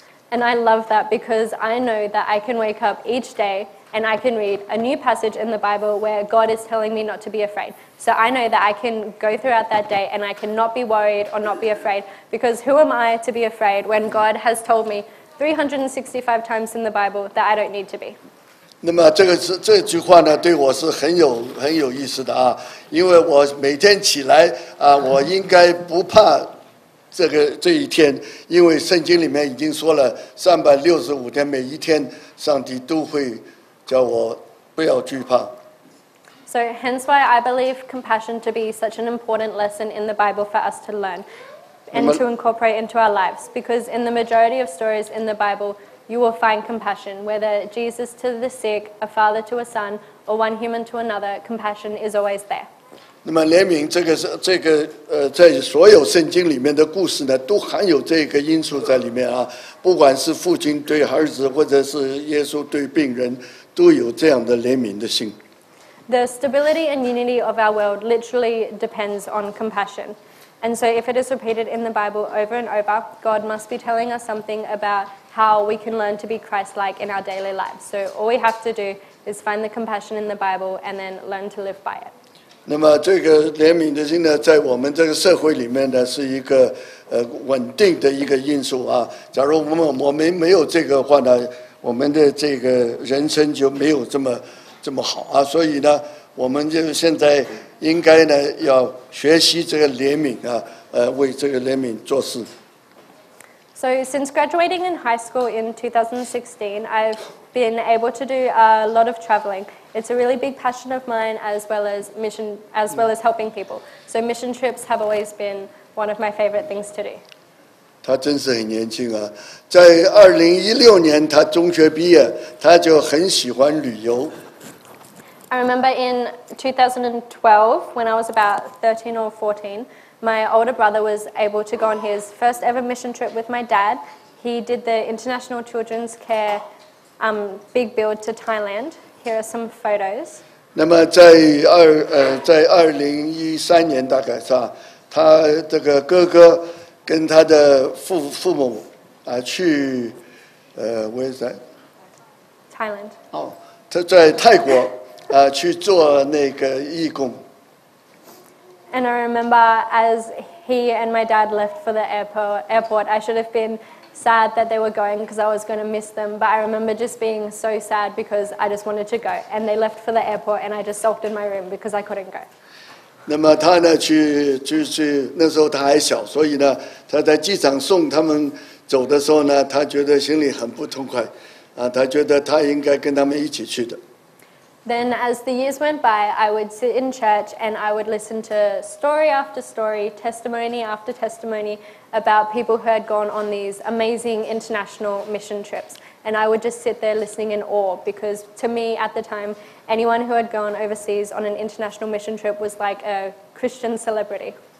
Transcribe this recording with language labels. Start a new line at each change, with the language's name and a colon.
English: And I love that because I know that I can wake up each day and I can read a new passage in the Bible where God is telling me not to be afraid. So I know that I can go throughout that day and I can not be worried or not be afraid, because who am I to be afraid when God has told me 365 times in the Bible that I don't need to be?
Chinese: 那么这句话呢，对我是很有意思的因为我每天起来我应该不怕这一天，因为圣经里面已经说了365天，每一天上帝都会叫我不要惧怕。
English: So hence why I believe compassion to be such an important lesson in the Bible for us to learn and to incorporate into our lives. Because in the majority of stories in the Bible, you will find compassion. Whether Jesus to the sick, a father to a son, or one human to another, compassion is always there.
Chinese: 那么怜悯在所有圣经里面的故事呢，都含有这个因素在里面啊。不管是父亲对儿子，或者是耶稣对病人，都有这样的怜悯的心。
English: The stability and unity of our world literally depends on compassion. And so if it is repeated in the Bible over and over, God must be telling us something about how we can learn to be Christ-like in our daily lives. So all we have to do is find the compassion in the Bible and then learn to live by it.
Chinese: 那么这个怜悯的心呢，在我们这个社会里面呢，是一个稳定的一个因素啊。假如我们没有这个话呢，我们的这个人生就没有这么好啊。所以呢，我们就现在应该呢要学习这个怜悯啊，为这个怜悯做事。
English: So since graduating in high school in 2016, I've been able to do a lot of traveling. It's a really big passion of mine, as well as helping people. So mission trips have always been one of my favorite things to do.
Chinese: 他真是很年轻啊，在2016年他中学毕业，他就很喜欢旅游。
English: I remember in 2012, when I was about 13 or 14, my older brother was able to go on his first ever mission trip with my dad. He did the International Children's Care big build to Thailand. Here are some photos.
Chinese: 那么在2013年大概是吧，他这个哥哥跟他的父母去
English: where is that? Thailand.
Chinese: 哦，他在泰国去做那个义工。
English: And I remember as he and my dad left for the airport, I should have been sad that they were going because I was going to miss them. But I remember just being so sad because I just wanted to go. And they left for the airport and I just sulked in my room because I couldn't go.
Chinese: 那么他呢去那时候他还小，所以呢他在机场送他们走的时候呢，他觉得心里很不痛快他觉得他应该跟他们一起去的。
English: Then as the years went by, I would sit in church and I would listen to story after story, testimony after testimony about people who had gone on these amazing international mission trips. And I would just sit there listening in awe because to me at the time, anyone who had gone overseas on an international mission trip was like a Christian celebrity.